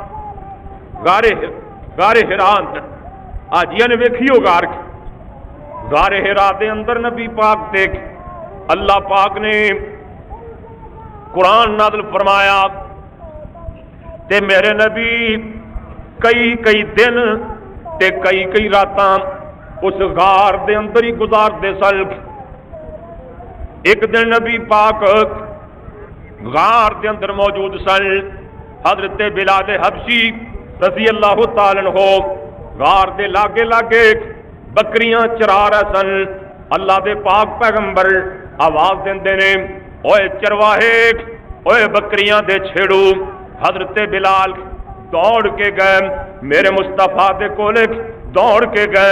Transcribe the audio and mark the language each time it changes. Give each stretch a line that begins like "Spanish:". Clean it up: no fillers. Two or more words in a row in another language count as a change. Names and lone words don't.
Punjabi: ਗਾਰੇ ਹਿਰਾ ਅੰਦਰ ਹਾਜੀਆ ਨੇ ਵੇਖੀ ਹੋ ਗਾਰੇ ਹਿਰਾ ਦੇ ਅੰਦਰ ਨਬੀ ਪਾਕ ਤੇ ਅੱਲਾਹ ਪਾਕ ਨੇ ਕੁਰਾਨ ਨਾਜ਼ਿਲ ਫ਼ਰਮਾਇਆ ਤੇ ਮੇਰੇ ਨਬੀ ਕਈ ਕਈ ਦਿਨ ਤੇ ਕਈ ਕਈ ਰਾਤਾਂ ਉਸ ਗਾਰ ਦੇ ਅੰਦਰ ਹੀ ਗੁਜ਼ਾਰਤੇ ਸਨ। ਇੱਕ ਦਿਨ ਨਬੀ ਪਾਕ ਗਾਰ ਦੇ ਅੰਦਰ ਮੌਜੂਦ ਸਨ। ਹਜ਼ਰਤ ਬਿਲਾਲ ਹਬਸ਼ੀ
Arabic: رضي الله تعالى عنه
Punjabi: ਗਾਰ ਦੇ ਲਾਗੇ ਲਾਗੇ ਬੱਕਰੀਆਂ ਚਰਾ ਰਹੇ ਸਨ। ਅੱਲਾਹ ਦੇ ਪਾਕ ਪੈਗ਼ੰਬਰ ਆਵਾਜ਼ ਦੇਂਦੇ ਨੇ, ਓਏ ਚਰਵਾਹੇ, ਓਏ ਬੱਕਰੀਆਂ ਦੇ ਛੇੜੂ। ਹਜ਼ਰਤ ਬਿਲਾਲ ਦੌੜ ਕੇ ਗਏ, ਮੇਰੇ ਮੁਸਤਫ਼ਾ ਦੇ ਕੋਲੇ ਦੌੜ ਕੇ ਗਏ।